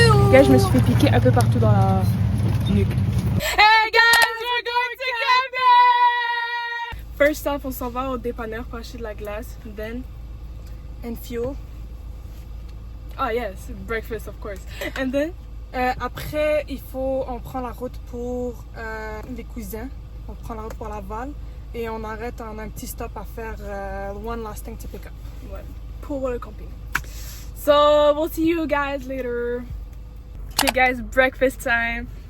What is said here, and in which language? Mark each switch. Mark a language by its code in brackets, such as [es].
[fr] Gars, je me suis fait piquer un peu partout dans la nuque. [en] Hey guys, we're going to camping. First off, [fr] on s'en va au dépanneur pour acheter de la glace. [en] Then, and fuel. Ah yes, breakfast of course. And then, [fr] après, on prend la route pour les cousins. On prend la route pour Laval. Et on arrête, on a un petit stop à faire. [en] One last thing to pick up. [fr] Ouais, pour le camping. [en] So, we'll see you guys later. Okay guys, breakfast time.